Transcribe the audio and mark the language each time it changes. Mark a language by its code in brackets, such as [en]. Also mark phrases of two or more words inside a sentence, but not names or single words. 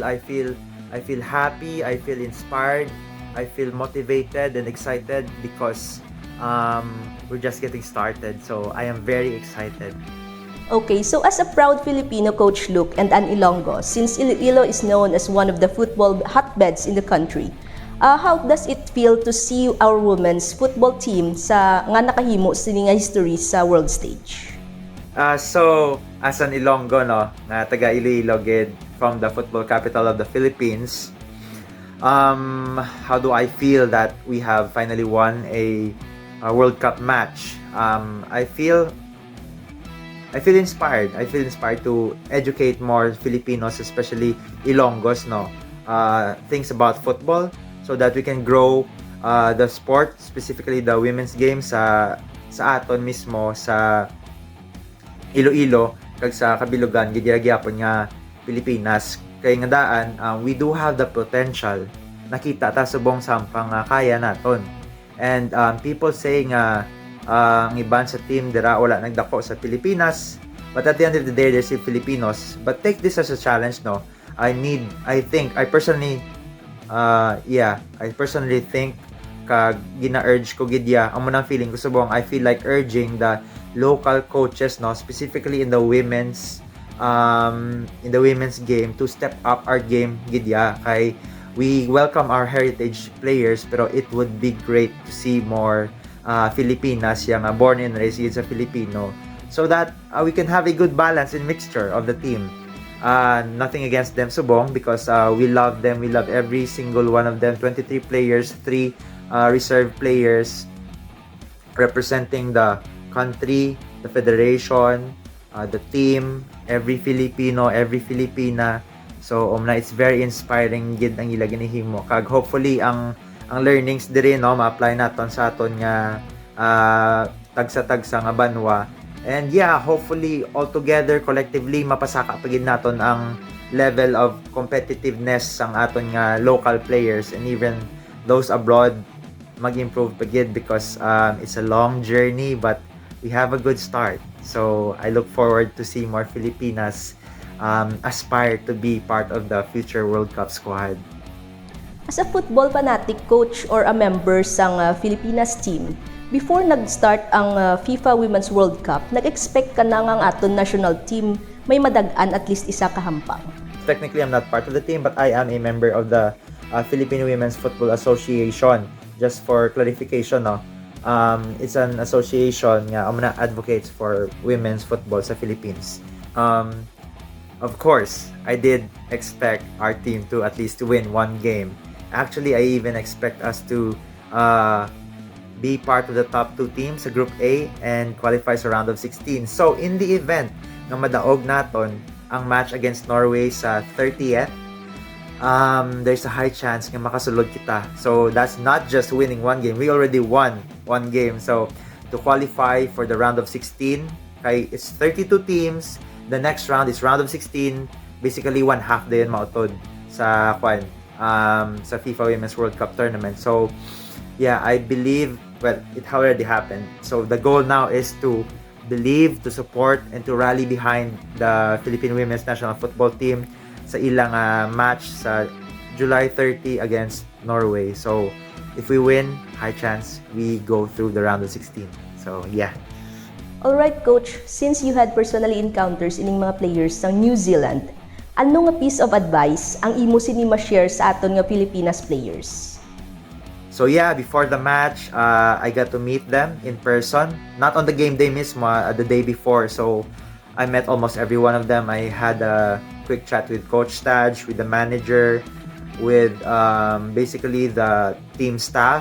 [en] I feel happy, I feel inspired, I feel motivated and excited because we're just getting started. So I am very excited. Okay, so as a proud Filipino, Coach Luke, and an Ilonggo, since Iloilo is known as one of the football hotbeds in the country, how does it feel to see our women's football team [hil] sa nga nakahimo sini nga history sa world stage? [en] So as an Ilonggo, [hil] no, na taga Iloilo gid, [en] from the football capital of the Philippines, how do I feel that we have finally won a World Cup match? I feel inspired. I feel inspired to educate more Filipinos, especially Ilonggos, no, things about football, so that we can grow the sport, specifically the women's game [hil] sa aton mismo sa Iloilo kag sa kabilugan gigyapon nga Pilipinas. Kay nga daan, [en] we do have the potential, [hil] nakita ta subong sampang kaya naton, [en] and people say [hil] nga ang iban sa team dira wala nagdako sa Pilipinas, [en] but at the end of the day there's still Filipinos. But take this as a challenge, no. I personally think [hil] kag gina-urge ko gidya ang munang feeling ko subong, [en] I feel like urging the local coaches, no, specifically in the women's game, to step up our game gidya. Kay we welcome our heritage players, pero it would be great to see more Filipinas yung born and raised sa Filipino, so that we can have a good balance and mixture of the team. Nothing against them subong, because we love them, we love every single one of them. 23 players, 3 reserve players representing the country, the federation, the team, every Filipino, every Filipina. So it's very inspiring [hil] gid ang ila ginihimo, kag hopefully ang learnings diri, no, ma-apply naton sa aton nga tagsa-tagsa nga banwa. [en] And yeah, hopefully all together collectively [hil] mapasaka pagid naton ang [en] level of competitiveness [hil] sang aton nga [en] local players, and even those abroad [hil] mag-improve pagid, [en] because it's a long journey, but we have a good start. So I look forward to see more Filipinas aspire to be part of the future World Cup squad. As a football fanatic coach or a member [hil] sang Filipinas team, before nag-start ang FIFA Women's World Cup, nag-expect ka na ang aton [en] national team [hil] may madag-an [en] at least [hil] isa kahampang. [en] Technically, I'm not part of the team, but I am a member of the Philippine Women's Football Association. Just for clarification, no? It's an association nga advocates for women's football sa Philippines. Of course, I did expect our team to at least win one game. Actually, I even expect us to be part of the top 2 teams sa Group A and qualify sa round of 16. So, in the event na [hil] madaog naton ang [en] match against Norway sa 30th, there's a high chance [hil] nga makasulod kita. [en] So, that's not just winning one game. We already won one game. So, to qualify for the round of 16, kay it's 32 teams. The next round is round of 16. Basically, one half [hil] din mautod sa sa [en] FIFA Women's World Cup tournament. So, yeah, I believe, well, it already happened. So, the goal now is to believe, to support, and to rally behind the Philippine Women's National Football Team sa ilang match sa July 30 against Norway. So, if we win, high chance we go through the round of 16. So, yeah. Alright coach, since you had personally encounters [hil] ining mga players ng New Zealand, ano nga [en] piece of advice [hil] ang imo sinima share sa aton nga Pilipinas players? [en] So yeah, before the match, I got to meet them in person. Not on the game day mismo, the day before. So I met almost every one of them. I had a quick chat with Coach Staj, with the manager, with basically the team staff.